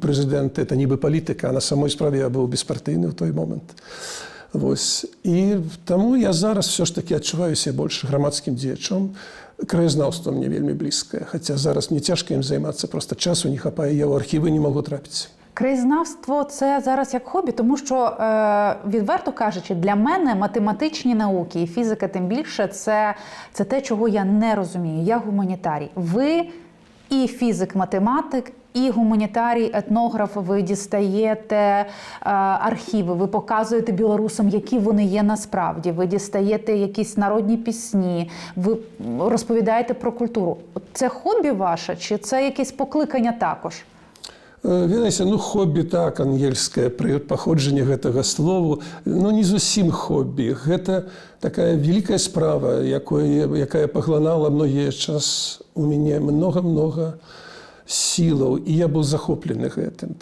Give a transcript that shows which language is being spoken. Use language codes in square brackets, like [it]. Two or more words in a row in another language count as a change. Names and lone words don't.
[be] Это нібы палітыка, а на самой справе я быў беспартыйны ў той момант. Вось. І таму я зараз [uk] все ж таки [be] адчуваю себе больш грамадскім дзеячом. Краязнаўства мне вельмі блізкае, хаця зараз мне цяжка ім займацца, проста часу не хапае, я ў архівы не магу трапіць. [uk] Краєзнавство – це зараз як хобі, тому що, відверто кажучи, для мене математичні науки і фізика тим більше – це те, чого я не розумію. Я гуманітарій. Ви і фізик-математик, і гуманітарій, етнограф, ви дістаєте архіви, ви показуєте білорусам, які вони є насправді, ви дістаєте якісь народні пісні, ви розповідаєте про культуру. Це хобі ваше чи це якесь покликання також? [be] Ведаеце, хобі так, ангельскае паходжанне гэтага слову, не зусім хобі. Гэта такая вялікая справа, якая паглынала многія час у мяне многа-многа сілаў, і я быў захоплены гэтым.